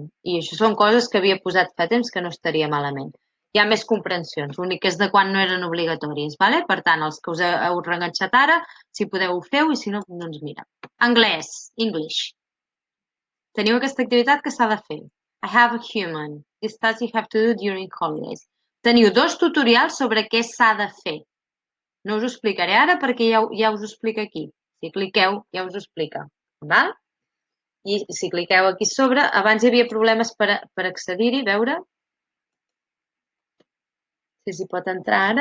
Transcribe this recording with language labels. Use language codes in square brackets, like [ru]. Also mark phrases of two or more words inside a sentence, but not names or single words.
[ca] I això són coses que havia posat fa temps que no estaria malament. Hi ha més comprensions, l'únic és de quan no eren obligatoris, vale? Per tant, els que us heu reenganxat ara, si podeu ho feu i si no, doncs mira. Anglès, English. Teniu aquesta activitat que s'ha de fer. [en] I have a human. This task you have to do during holidays. [ca] Teniu 2 tutorials sobre què s'ha de fer. No us ho explicaré ara perquè ja us ho explica aquí. Si cliqueu, ja us ho explica. Val? I si cliqueu aquí sobre, abans hi havia problemes per accedir-hi, veure si s'hi pot entrar ara.